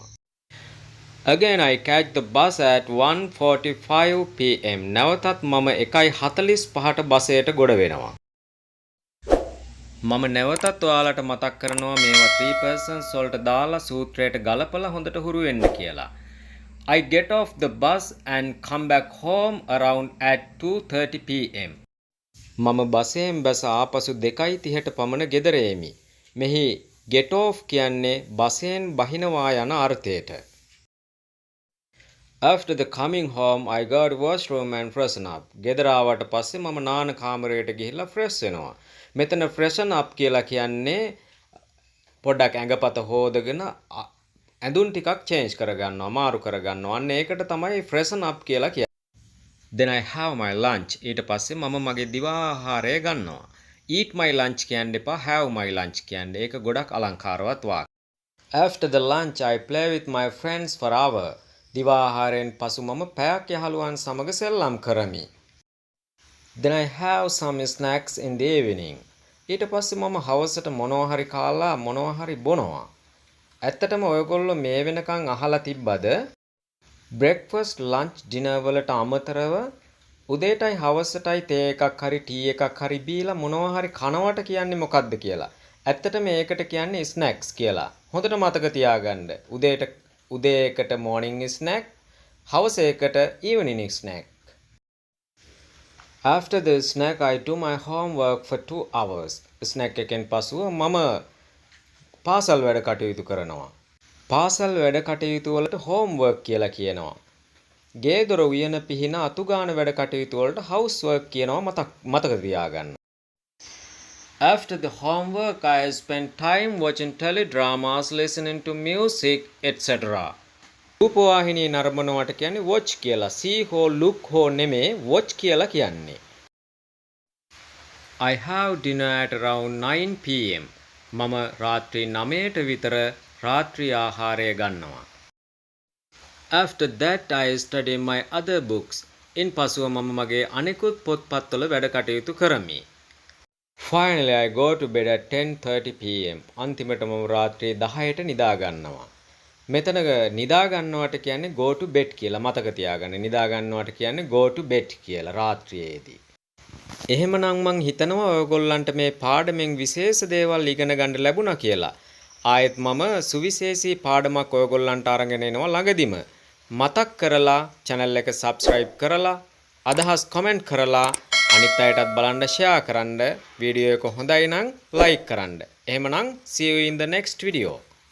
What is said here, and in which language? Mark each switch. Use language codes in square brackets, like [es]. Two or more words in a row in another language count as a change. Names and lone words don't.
[en] Again I catch the bus at 1:45 pm. [si] නැවතත් මම 1:45ට බසයට ගොඩ වෙනවා. මම නැවතත් ඔයාලට මතක් කරනවා මේවා [en] three persons [si] වලට දාලා සූත්‍රයට ගලපලා හොඳට හුරු වෙන්න කියලා. [en] I get off the bus and come back home around at 2:30 pm. [si] මම බසයෙන් බැස ආපසු 2:30ට පමණ ගෙදර එමි. මෙහි [en] get off [si] කියන්නේ බසයෙන් බහිනවා යන අර්ථයට. [en] After the coming home I go to washroom and freshen up. [si] ගෙදර ආවට පස්සේ මම නාන කාමරයට ගිහිල්ලා fresh වෙනවා. මෙතන [en] freshen up [si] කියලා කියන්නේ පොඩ්ඩක් ඇඟපත හොදගෙන ඇඳුම් ටිකක් change කරගන්නවා, මාරු කරගන්නවා. අන්න ඒකට තමයි [en] freshen up [si] කියලා කියන්නේ. [en] Then I have my lunch. [si] ඊට පස්සේ මම මගේ දිවා ආහාරය ගන්නවා. [en] eat my lunch [si] කියන්න එපා, [en] have my lunch [si] කියන්න. ඒක ගොඩක් අලංකාරවත් වාක්‍ය. [en] After the lunch I play with my friends for hour. [si] දිවා ආහාරයෙන් පසු මම පැයක් යහළුවන් සමග සෙල්ලම් කරමි. [en] Then I have some snacks in the evening. [si] ඊට පස්සේ මම හවසට මොනවා හරි කාලා මොනවා හරි බොනවා. ඇත්තටම ඔයගොල්ලෝ මේ වෙනකන් අහලා තිබ්බද [en] breakfast lunch dinner [si] වලට අමතරව උදේටයි හවසටයි තේ එකක් හරි ටී එකක් හරි බීලා මොනවා හරි කනවට කියන්නේ මොකක්ද කියලා. ඇත්තටම ඒකට කියන්නේ snacks කියලා. හොඳට මතක තියාගන්න. උදේ එකට [en] morning snack, [si] හවස එකට [en] evening snack. After the snack I do my homework for 2 hours. [si] snack එකෙන් පසුව මම පාසල් වැඩ කටයුතු කරනවා. පාසල් වැඩ කටයුතු වලට homework කියලා කියනවා. ගේ දොර උයන පිහින අතුගාන වැඩ කටයුතු වලට housework කියනවා මතක තියාගන්න. [en] After the homework I spend time watching teledramas, listening to music, etc. [si] රූපවාහිනී නරඹනවට කියන්නේ watch කියලා. see හෝ look හෝ නෙමේ watch කියලා කියන්නේ. [en] I have dinner at around 9 pm. [si] මම රාත්‍රී 9ට විතර රාත්‍රී ආහාරය ගන්නවා. [en] After that I study my other books. [si] ඉන්පසුව මම මගේ අනෙකුත් පොත්පත්වල වැඩ කටයුතු කරමි. [en] Finally I go to bed at 10:30 pm. [si] අන්තිමට මම රාත්‍රී 10ට නිදා ගන්නවා. මෙතන නිදා ගන්නවට කියන්නේ [en] go to bed [si] කියලා මතක තියාගන්න. නිදා ගන්නවට කියන්නේ [en] go to bed [si] කියලා රාත්‍රියේදී. එහෙමනම් මං හිතනවා ඔයගොල්ලන්ට මේ පාඩමෙන් විශේෂ දේවල් ඉගෙන ගන්න ලැබුණා කියලා. ආයෙත් මම සුවිශේෂී පාඩමක් ඔයගොල්ලන්ට අරගෙන එනවා ළඟදිම. මතක් කරලා channel එක subscribe කරලා අදහස් comment කරලා අනිත් අයටත් බලන්න share කරන්න. වීඩියෝ එක හොඳයි නම් like කරන්න. එහෙමනම් [en] see you in the next video.